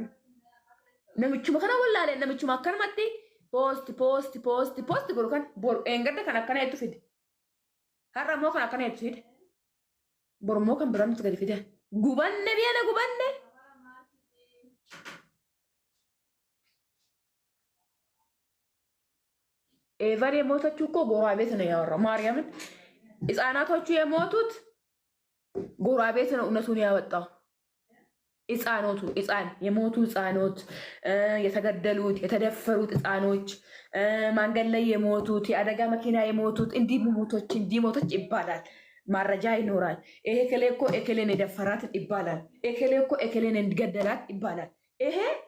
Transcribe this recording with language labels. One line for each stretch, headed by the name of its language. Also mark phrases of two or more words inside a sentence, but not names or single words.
Oromo: Namichuma kana wallaalee namichuma akkanumatti poosti godhu kan eengadda kan akkana hedduu fide. Har'a immoo kan akkana hedduu fide. Borummoo kan biraan nuti gadi fide. Gubanne biyya gubanne.
Amharic: Eevar የሞተችው እኮ ጎረቤት ነው ያወራው ማርያምን ህፃናቶቹ የሞቱት ጎረቤት ነው እውነቱን ያወጣው። ህፃኖቱ የሞቱ ህፃኖት የተገደሉት የተደፈሩት ህፃኖች መንገድ ላይ የሞቱት የአደጋ መኪና የሞቱት እንዲህ ሞቶች ይባላል። ማረጃ ይኖራል። ይሄ ከሌ እኮ ኤከሌን የደፈራት ይባላል። ኤከሌ እኮ ኤከሌን እንዲገደላት ይባላል። ይሄ